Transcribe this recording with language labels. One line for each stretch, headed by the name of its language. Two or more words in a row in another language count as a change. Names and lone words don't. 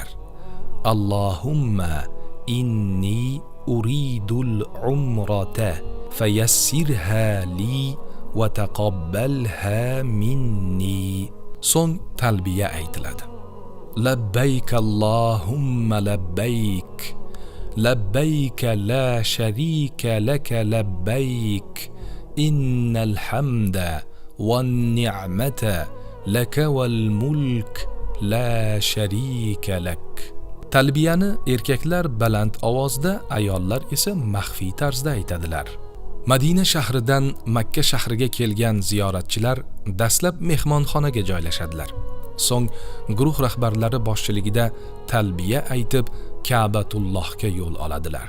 Arabic: اللهم إني أريد العمرة فيسرها لي وتقبلها مني.
Uzbek: So'ng talbiya aytiladi.
Arabic: لبيك اللهم لبيك. لبيك لا شريك لك لبيك. إن الحمد والنعمة لك والملك لا شريك لك.
Uzbek: Talbiyani erkaklar baland ovozda, ayollar esa maxfiy tarzda aytadilar. Madina shahridan Makka shahriga kelgan ziyoratchilar dastlab mehmonxonaga joylashadilar. So'ng guruh rahbarlari boshchiligida talbiya aytib Ka'batullohga yo'l oladilar.